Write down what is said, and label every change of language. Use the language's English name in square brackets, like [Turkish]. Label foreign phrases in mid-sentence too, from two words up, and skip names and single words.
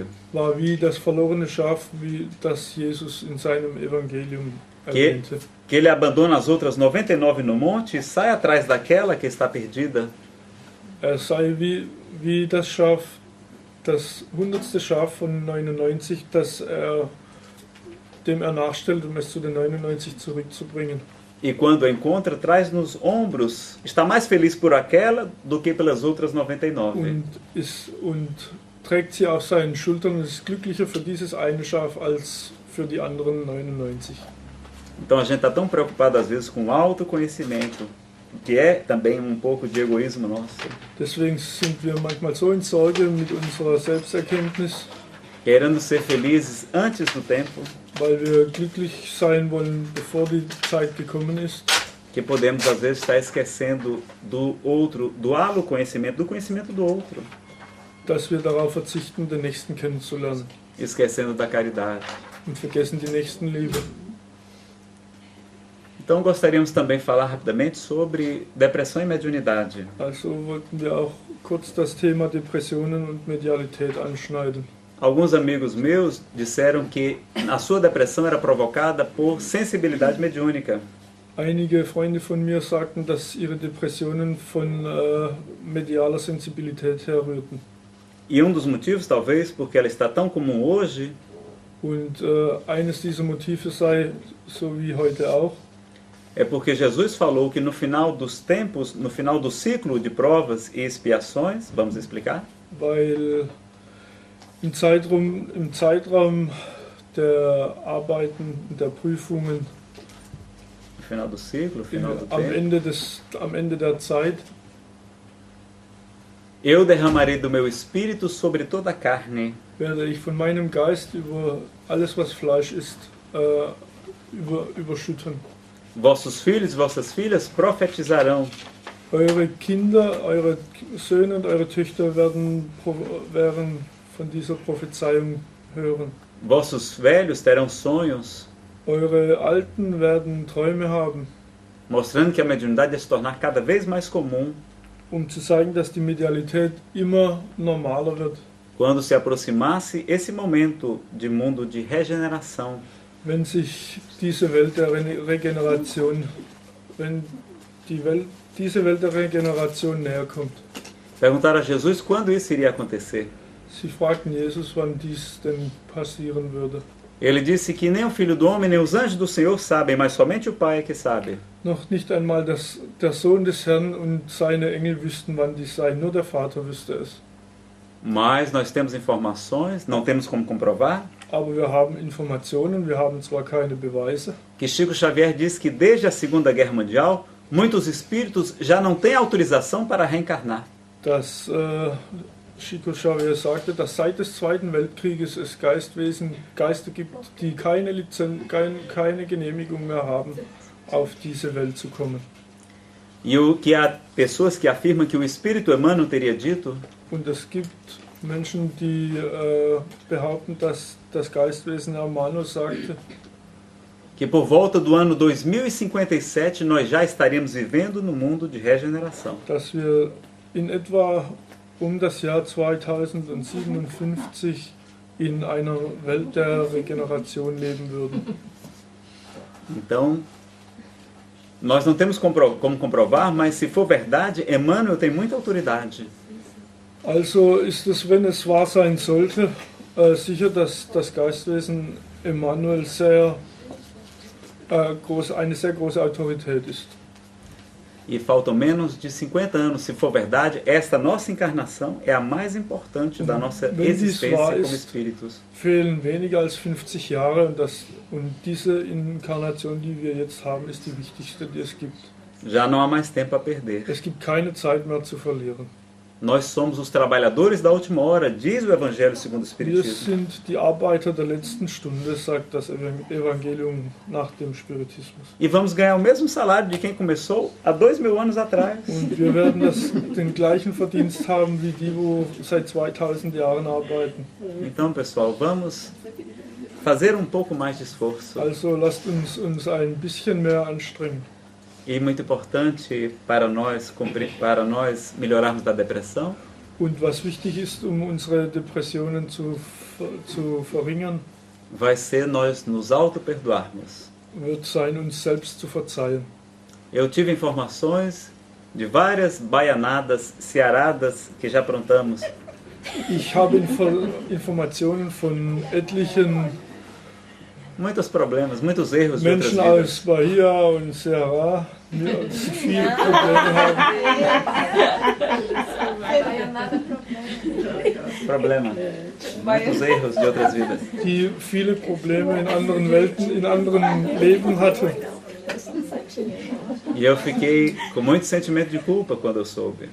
[German] war wie das verlorene Schaf, wie das Jesus in seinem Evangelium erwähnte. [Portuguese] Que ele abandona as outras 99 no monte e sai atrás daquela que está perdida. [German] Sei wie das Schaf, das 100. Schaf von 99, dem nachstellt, es zu den 99 zurückzubringen. [Portuguese] E quando a encontra, traz nos ombros, está mais feliz por aquela do que pelas outras 99. [German] Und trägt sie auf seinen Schultern und ist glücklicher für dieses eine Schaf als für die anderen 99. [Portuguese] Então a gente está tão preocupado às vezes com o autoconhecimento, que é também um pouco de egoísmo nosso. [German] Deswegen sind wir manchmal so in Sorge mit unserer Selbsterkenntnis, [Portuguese] Querendo ser felizes antes do tempo, [German] weil wir glücklich sein wollen, bevor die Zeit gekommen ist. [Portuguese] que podemos às vezes estar esquecendo do outro, doá-lo do conhecimento do outro, [German] dass wir darauf verzichten, den Nächsten kennenzulernen [Portuguese] esquecendo da caridade. [German] und vergessen die Nächstenliebe. [Portuguese] Então gostaríamos também falar rapidamente sobre depressão e mediunidade. [German] Also wollten wir auch kurz das Thema Depressionen und Medialität anschneiden. [Portuguese] Alguns amigos meus disseram que a sua depressão era provocada por sensibilidade mediúnica. [German] Einige Freunde von mir sagten, dass ihre Depressionen von medialer Sensibilität herrührten. [Portuguese] E um dos motivos, talvez, porque ela está tão comum hoje, [German] Und eines dieser Motive sei, so wie heute auch, [Portuguese] é porque Jesus falou que no final dos tempos, no final do ciclo de provas e expiações, vamos explicar? [German] weil im Zeitraum der Arbeiten und der Prüfungen [Portuguese] No final do ciclo, no final do [German] am [Portuguese] tempo, [German] Ende der Zeit [Portuguese] eu derramarei do meu espírito sobre toda a carne. [German] werde ich von meinem Geist über alles, was Fleisch ist, überschütten. [Portuguese] Vossos filhos e vossas filhas profetizarão. [German] Eure Kinder, eure Söhne und eure Töchter werden von dieser Prophezeiung hören. [Portuguese] Vossos velhos terão sonhos, [German] Eure Alten werden Träume haben, [Portuguese] mostrando que a mediunidade vai se tornar cada vez mais comum [German] zu zeigen, dass die Medialität immer normaler wird. [Portuguese] quando se aproximasse esse momento de mundo de regeneração. [German] Wenn sich diese Welt der Regeneration, diese Welt der Regeneration näher kommt. [Portuguese] Perguntaram a Jesus quando isso iria acontecer. [German] Sie fragten Jesus, wann dies denn passieren würde. [Portuguese] Ele disse que nem o Filho do Homem, nem os anjos do Senhor sabem, mas somente o Pai é que sabe. [German] Noch nicht einmal der Sohn des Herrn und seine Engel wüssten, wann dies sei, nur der Vater wüsste es. [Portuguese] Mas nós temos informações, não temos como comprovar, [German] Aber wir haben Informationen, wir haben zwar keine Beweise, [Portuguese] que Chico Xavier diz que desde a Segunda Guerra Mundial, muitos espíritos já não têm autorização para reencarnar. [German] dass Chico Xavier sagte, dass seit des Zweiten Weltkrieges es Geister gibt, die keine Genehmigung mehr haben, auf diese Welt zu kommen. [Portuguese] E o que há pessoas que afirmam que o Espírito Emmanuel teria dito [German] Und es gibt Menschen, die behaupten, dass das Geistwesen Emmanuel sagte, [Portuguese] que por volta do ano 2057 nós já estaríamos vivendo no mundo de regeneração. [German] dass wir in etwa das Jahr 2057 in einer Welt der Regeneration leben würden. [Portuguese] Então, nós não temos como comprovar, mas se for verdade, Emmanuel tem muita autoridade. [German] Also ist es, wenn es wahr sein sollte, sicher, dass das Geistwesen Emmanuel eine sehr große Autorität ist. [Portuguese] E faltam menos de 50 anos, se for verdade, esta nossa encarnação é a mais importante da nossa existência como espíritos. [German] Fehlen weniger als 50 Jahre und diese Inkarnation, die wir jetzt haben, ist die wichtigste, die es gibt. [Portuguese] Já não há mais tempo a perder. [German] Es gibt keine Zeit mehr zu verlieren. [Portuguese] Nós somos os trabalhadores da última hora, diz o Evangelho segundo o [German] Wir [Portuguese] Espiritismo. [German] sind die Arbeiter der letzten Stunde, sagt das Evangelium nach dem Spiritismus. [Portuguese] E vamos ganhar o mesmo salário de quem começou há 2000 anos atrás. [German] Und wir werden den gleichen Verdienst haben wie die, wo seit 2000 Jahren arbeiten. [Portuguese] Então, pessoal, vamos fazer um pouco mais de esforço. [German] Also lasst uns ein bisschen mehr anstrengen. [Portuguese] E muito importante para nós melhorarmos da depressão, [German] Und was wichtig ist, unsere Depressionen zu verringern, [Portuguese] vai ser nós nos auto-perdoarmos. [German] wird sein, uns selbst zu verzeihen. [Portuguese] Eu tive informações de várias baianadas, cearadas que já aprontamos. [German] Ich habe Informationen von etlichen [Portuguese] Muitos problemas, muitos erros de outras [German] Menschen [Portuguese] vidas. [German] aus Bahia und Ceará, die viele Probleme haben. [Portuguese] Problema. Muitos erros de outras vidas. [German] Die viele Probleme in anderen Welten, in anderen Leben hatten. [Portuguese] E eu fiquei com muito sentimento de culpa quando eu soube.